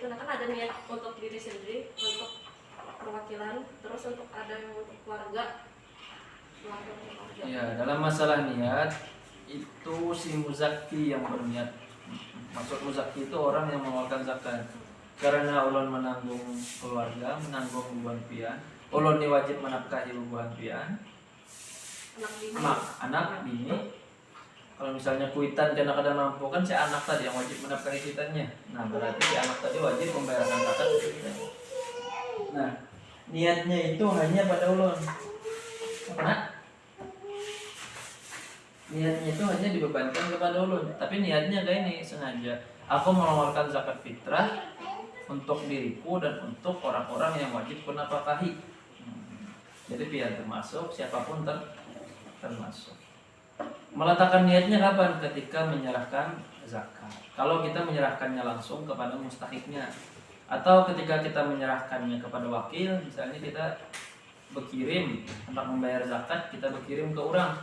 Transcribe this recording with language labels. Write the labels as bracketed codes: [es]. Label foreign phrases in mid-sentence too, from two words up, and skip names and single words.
[id] Nah, kan ada niat untuk diri sendiri, untuk perwakilan, terus untuk ada yang untuk keluarga. Ya, dalam masalah niat itu si muzaki yang berniat. Maksud muzaki itu orang yang mengeluarkan zakat. Karena ulun menanggung keluarga, menanggung beban pian, ulun wajib menafkahi beban pian, anak bini. Kalau misalnya kuitan karena kada mampu, kan si anak tadi yang wajib menafkahi kuitannya. Nah, berarti si anak tadi wajib membayarkan zakat itu kita. Nah, niatnya itu hanya pada ulun. Niatnya itu hanya dibebankan kepada ulun. Tapi niatnya kayak ini, sengaja aku mengeluarkan zakat fitrah untuk diriku dan untuk orang-orang yang wajib kunafkahi. Jadi biar termasuk siapapun termasuk. Meletakkan niatnya kapan? Ketika menyerahkan zakat. Kalau kita menyerahkannya langsung kepada mustahiknya, atau ketika kita menyerahkannya kepada wakil, misalnya kita berkirim hendak membayar zakat, kita berkirim ke orang.